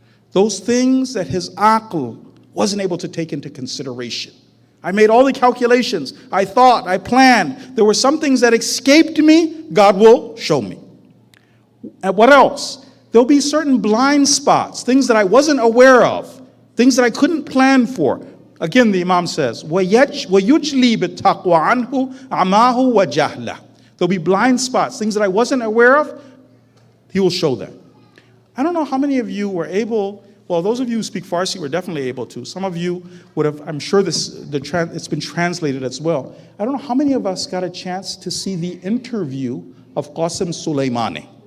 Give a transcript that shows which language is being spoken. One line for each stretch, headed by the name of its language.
English: Those things that his aql wasn't able to take into consideration. I made all the calculations. I thought, I planned. There were some things that escaped me. God will show me. And what else? There'll be certain blind spots, things that I wasn't aware of, things that I couldn't plan for. Again, the Imam says,
Arabic: وَيُجْلِي بِالتَّقْوَى عَنْهُ عَمَاهُ وَجَهْلَهُ.
English: There'll be blind spots, things that I wasn't aware of. He will show them. I don't know how many of you were able, well, those of you who speak Farsi were definitely able to. Some of you would have, I'm sure it's been translated as well. I don't know how many of us got a chance to see the interview of Qasim Soleimani.